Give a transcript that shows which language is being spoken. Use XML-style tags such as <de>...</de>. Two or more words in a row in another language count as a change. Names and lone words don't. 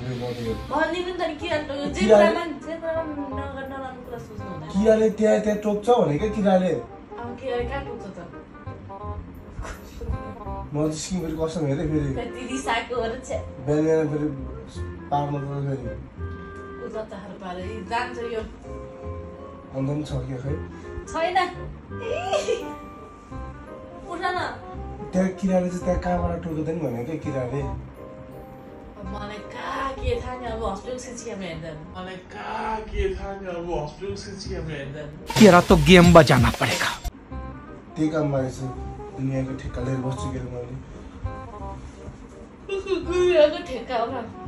<ne>किराले त्यहाँ टोक्छ भनेको किराले नजिस्की फेरि कस्तो हेरेँ फेरि बिहान फेरि पार्नु फेरि अन्त पनि छ कि खै छैन उठ न त्यहाँ किराले चाहिँ त्यहाँ कहाँबाट टोक्यो त नि भनेको क्या किराले मलाई कहाँ के थाहा नि अब हस्पिटल सिसी क्यामेरा हेर्दैन</ne> <hi>तेरा तो गेम बजाना पड़ेगा</hi> <ne>त्यही काममा रहेछु दुनियाँको ठेक्का लिएर बस्छु के मैले गुरुको ठेक्का हो</ne>